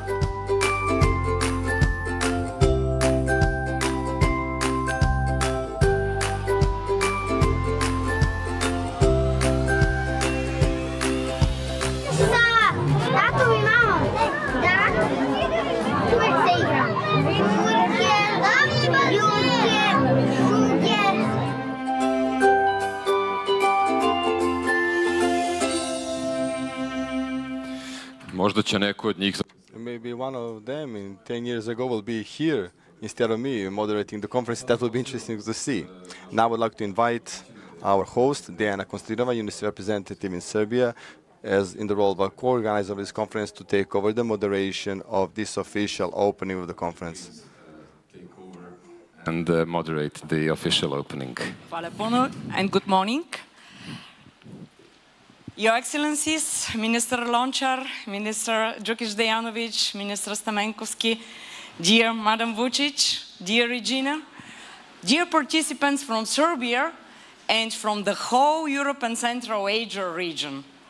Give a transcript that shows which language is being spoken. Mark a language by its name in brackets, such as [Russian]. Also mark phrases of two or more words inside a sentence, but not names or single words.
[Serbian] Tatom i mamom, da, uvek se igram. Figurke, ljudke, šuge. Možda će neko od njih... [English] Maybe one of them in 10 years ago will be here instead of me moderating the conference. That would be interesting to see. Now I would like to invite our host, Dejana Konstantinova, UNICEF representative in Serbia, as in the role of a co-organizer of this conference, to take over the moderation of this official opening of the conference. And moderate the official opening. [Serbian] Hvala puno [English] and good morning. Your Excellencies, Minister Lončar, Minister Đukić-Dejanović, Minister Stamenkovski, dear Madam Vučić, dear Regina, dear participants from Serbia and from the whole Europe and Central Asia region.